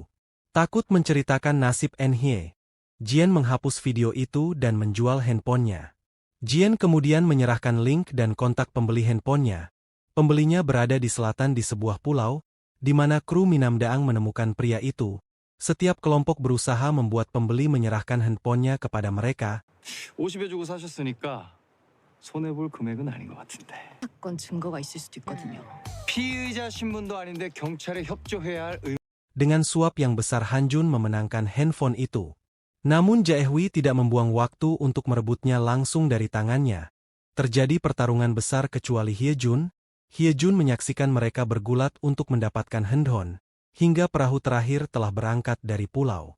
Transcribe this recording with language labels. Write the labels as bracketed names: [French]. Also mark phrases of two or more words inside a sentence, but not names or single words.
[Indonesian] Takut menceritakan nasib N-hye, Jien menghapus video itu dan menjual handphonenya. Jien kemudian menyerahkan link dan kontak pembeli handphonenya. Pembelinya berada di selatan di sebuah pulau, di mana kru Minamdaang menemukan pria itu. Setiap kelompok berusaha membuat pembeli menyerahkan handphonenya kepada mereka. [Korean] 50에 주고 사셨으니까 손해볼 금액은 아닌 것 같은데. 사건 증거가 있을 수도 있거든요. 피의자 신분도 아닌데 경찰에 협조해야 할 [Indonesian] Dengan suap yang besar Han-jun memenangkan handphone itu. Namun Jae-hwi tidak membuang waktu untuk merebutnya langsung dari tangannya. Terjadi pertarungan besar kecuali Hye-jun. Hye-jun menyaksikan mereka bergulat untuk mendapatkan handphone, hingga perahu terakhir telah berangkat dari pulau.